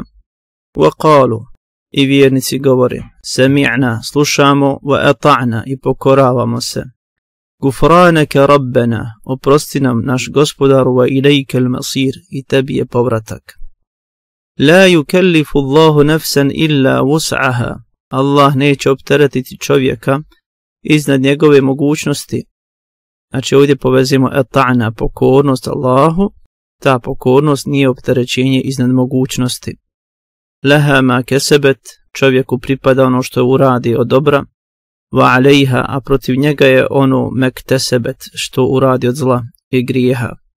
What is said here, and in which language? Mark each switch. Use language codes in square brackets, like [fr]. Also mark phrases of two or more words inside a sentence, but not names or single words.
[ar] وقالوا, [bs] i vjernici govore, sami'na, slušamo, [ar] وأطعنا, [bs] i pokoravamo se. [ar] غفرانك ربنا, [bs] oprosti nam naš gospodaru, [ar] وإليك المصير, [bs] i tebi je povratak. [ar] لا يكلف الله نفسا إلا وسعها. [bs] Allah neće opteretiti čovjeka iznad njegove mogućnosti. Znači ovdje povezimo eta'na, pokornost Allahu, ta pokornost nije opterećenje iznad mogućnosti. [ar] لها ما كسبت, [bs] čovjeku pripada ono što uradi od dobra, [ar] وعليها, [bs] a protiv njega je ono mektesebet, što uradi od zla i grijeha.